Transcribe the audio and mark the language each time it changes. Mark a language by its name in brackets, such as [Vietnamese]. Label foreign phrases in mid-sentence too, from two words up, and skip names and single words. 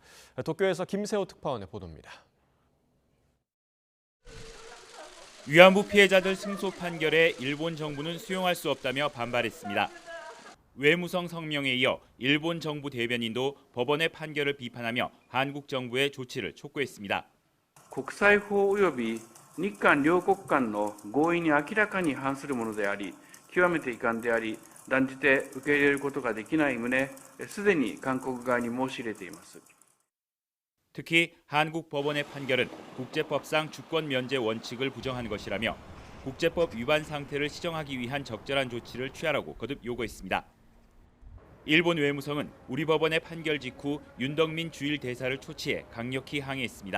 [Korean] 도쿄에서 김세호 특파원의 보도입니다. 위안부 피해자들 승소 판결에 일본 정부는 수용할 수 없다며 반발했습니다. 외무성 성명에 이어 일본 정부 대변인도 법원의 판결을 비판하며 한국 정부의 조치를 촉구했습니다. [Japanese] 国際法及び日韓両国間の合意に明らかに反するものであり、極めて遺憾であり、断じて受け入れることができない旨、すでに韓国側に申し入れています。 [Korean] 특히 한국 법원의 판결은 국제법상 주권 면제 원칙을 부정한 것이라며 국제법 위반 상태를 시정하기 위한 적절한 조치를 취하라고 거듭 요구했습니다. 일본 외무성은 우리 법원의 판결 직후 윤덕민 주일 대사를 초치해 강력히 항의했습니다.